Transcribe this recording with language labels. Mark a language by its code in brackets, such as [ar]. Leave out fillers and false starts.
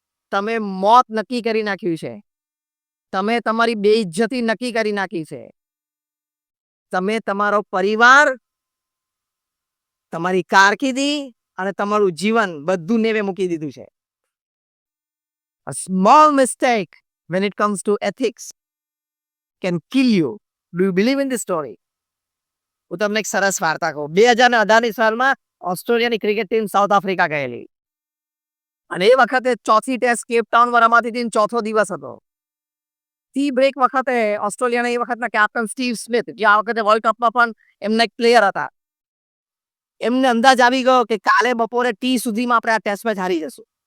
[gu] તમે મોત નક્કી કરી નાખ્યું છે. તમે તમારી બેઇજ્જતી નક્કી કરી નાખી છે. તમે તમારો પરિવાર, તમારી કારકિર્દી અને તમારું જીવન બધું નેવે મૂકી દીધું છે. [en] A small mistake when it comes to ethics can kill you. Do you believe in this story? [gu] હું તમને એક સરસ વાર્તા કહું. 2018ની સાલમાં ઓસ્ટ્રેલિયાની ક્રિકેટ ટીમ સાઉથ આફ્રિકા ગયેલી અને એ વખતે ચોથી ટેસ્ટ કેપ ટાઉનમાં રમાતી હતી, ચોથો દિવસ હતો. ટી બ્રેક વખતે ઓસ્ટ્રેલિયાના એ વખતના કેપ્ટન સ્ટીવ સ્મિથ, જે આ વખતે વર્લ્ડ કપમાં પણ એમના એક પ્લેયર હતા, એમને અંદાજ આવી ગયો કે કાલે બપોરે ટી સુધીમાં આપણે આ ટેસ્ટ મેચ હારી જશું.